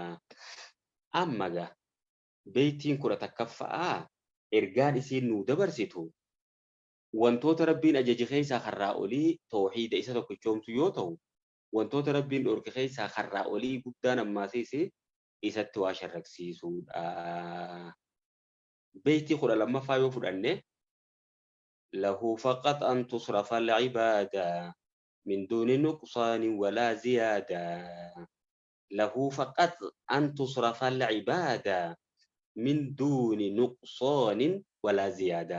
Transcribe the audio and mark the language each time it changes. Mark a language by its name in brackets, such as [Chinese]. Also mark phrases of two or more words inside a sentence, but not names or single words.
[Oromo] Amma gaa beeytiin kudha takkaffa'aa ergaan isiin nuu dabarsitu wantoota rabbiin ajaje keessaa karraa olii tawhiida isa tokkichoomtu yoo ta'u wantoota rabbiin dhorke keessaa karraa olii guddaan ammaasiisi isatti waa sharraksiisuudha. Beeytii kudha lammaffaa yoo fudhanne [Arabic] له فقط أن تصرف العبادة من دون نقصان ولا زيادة. له فقط أن تصرف العبادة من دون نقصان ولا زيادة.